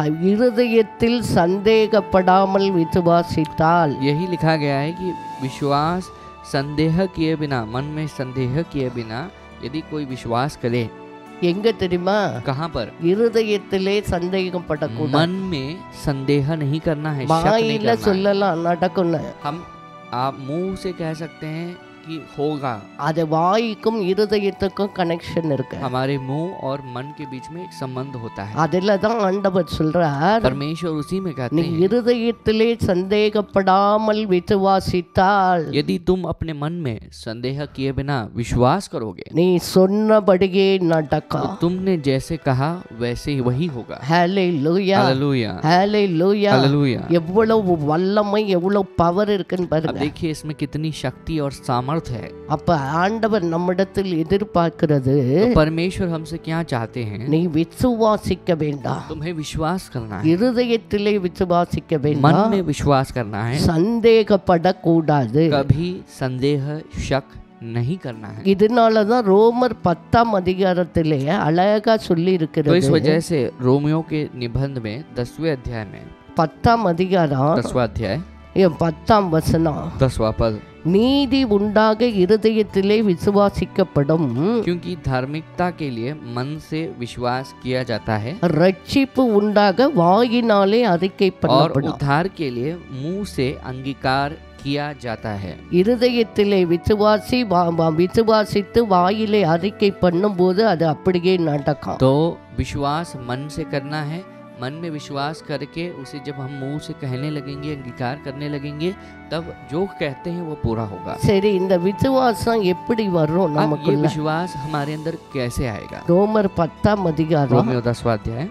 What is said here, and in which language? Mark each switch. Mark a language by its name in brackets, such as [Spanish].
[Tamil] இருதயத்தில் சந்தேகப்படாமல் விசுவாசித்தால். [Hindi] यही लिखा गया है कि विश्वास संदेह किए बिना, मन में संदेह किए बिना यदि कोई विश्वास करे, [Tamil] எங்க தெரியுமா? [Hindi] कहाँ पर? [Tamil] இருதயத்திலே சந்தேகப்படக்கூடாது. [Hindi] मन में संदेह नहीं करना है, शक नहीं [Tamil] வாயில [Hindi] करना है। [Tamil] சொல்லலாம் நடக்கும்னு. [Hindi] आप मुंह से कह सकते हैं कि होगा, [Tamil] அது வாய்க்கும் இருதயத்துக்கும் கனெக்ஷன் இருக்கு. [Hindi] हमारे मुंह और मन के बीच में एक संबंध होता है। [Tamil] அதுல தான் ஆண்டவர் சொல்றார், [Hindi] परमेश्वर उसी में कहते [Tamil] நீ [Hindi] हैं, [Tamil] இருதயத்திலே சந்தேகப்படாமல் விசுவாசித்தால் [Hindi] यदि तुम अपने मन में संदेह किए बिना विश्वास करोगे, [Tamil] நீ சொன்னபடியே [Hindi] तो [Tamil] நடக்கும். [Hindi] तुमने जैसे कहा वैसे ही वही होगा। [Tamil] ஹalleluya. [Hindi] हालेलुया, [Tamil] ஹalleluya. [Hindi] हालेलुया। [Tamil] எவ்வளவு வல்லமை, எவ்வளவு பவர் இருக்குன்னு [Hindi] अब [Tamil] பாருங்க. [Hindi] देखिए इसमें कितनी शक्ति और सामर्थ है। [Tamil] அப்ப ஆண்டவர் நம்மிடத்தில் எதிர்பார்க்கிறது, [Hindi] तो परमेश्वर हमसे क्या चाहते हैं? [Tamil] நீ விசுவாசிக்க வேண்டாம், [Hindi] तुम्हें विश्वास करना है, [Tamil] இருதயத்திலே விசுவாசிக்க [Hindi] मन [Tamil] வேண்டாம், [Hindi] में विश्वास करना है, [Tamil] சந்தேகப்படக்கூடாது. [Hindi] कभी संदेह शक नहीं करना है। [Tamil] இதனாலதான் ரோமர் 10ஆம் அதிகாரத்திலே அழகா சொல்லி [Hindi] तो इस [Tamil] இருக்கிறது. [Hindi] वजह से रोमियो के निबंध में 10वें अध्याय में [Tamil] 10ஆம் அதிகாரம் [Hindi] 10वां अध्याय [Tamil] 10ஆம் வசனம், [Hindi] 10वां पद, [Tamil] நீதி உண்டாக இருதயத்திலே விசுவாசிக்கப்படும், [Hindi] क्योंकि धार्मिकता के लिए मन से विश्वास किया जाता है [Tamil] ரட்சிப்பு உண்டாக வாயினாலே அறிக்கை [Hindi] और [Tamil] பண்ணப்படும். [Hindi] उद्धार के लिए मुंह से अंगीकार किया जाता है। [Tamil] இருதயத்திலே விசுவாசித்து வாயிலே அறிக்கை பண்ணும்போது அது அப்படியே நடக்கும். [Hindi] तो विश्वास मन से करना है, मन में विश्वास करके उसे जब हम मुंह से कहने लगेंगे, अंगीकार करने लगेंगे, तब जो कहते हैं वो पूरा होगा। [Tamil] சரி, இந்த விசுவாசம் எப்படி வரும் [Hindi] अब ये [Tamil] நமக்குள்ள? [Hindi] विश्वास हमारे अंदर कैसे आएगा? [Tamil] ரோமர் 10ஆம் அதிகாரம் [Hindi] रोमियो 10वां अध्याय